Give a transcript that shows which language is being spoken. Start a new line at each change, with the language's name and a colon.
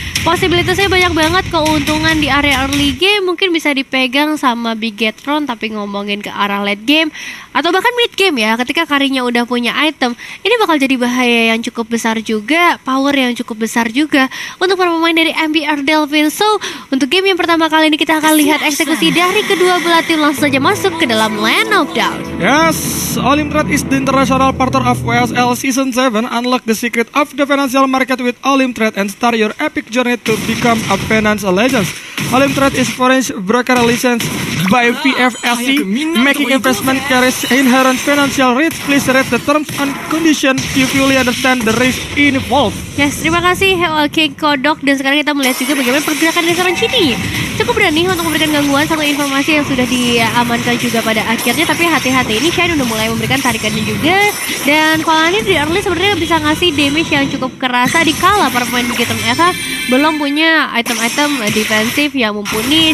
Indonesian: Posibilitasnya banyak banget, keuntungan di area early game mungkin bisa dipegang sama Bigetron, tapi ngomongin ke arah late game atau bahkan mid game ya, ketika Karinya udah punya item, ini bakal jadi bahaya yang cukup besar juga, power yang cukup besar juga untuk para pemain dari MBR Delphine. So, untuk game yang pertama kali ini kita akan lihat eksekusi dari kedua belah tim. Langsung saja masuk ke dalam Land of Doubt.
English: Yes, Olimtrade is the international partner of WSL Season 7. Unlock the secret of the financial market with Olimtrade and start your epic journey to become a financial legend. Olimtrade is foreign broker licensed by PFSC, making investment carries inherent financial risk. Please read the terms and conditions to fully understand the risk involved.
Indonesian: Yes, terima kasih King Kodok. Dan sekarang kita melihat juga bagaimana pergerakan dari seorang Chini. Cukup berani untuk memberikan gangguan, satu informasi yang sudah diamankan juga pada akhirnya. Tapi hati-hati, ini Shine udah mulai memberikan tarikannya juga. Dan Falani di early sebenarnya bisa ngasih damage yang cukup kerasa dikala para pemain Bigetron Era belum punya item-item defensif yang mumpuni.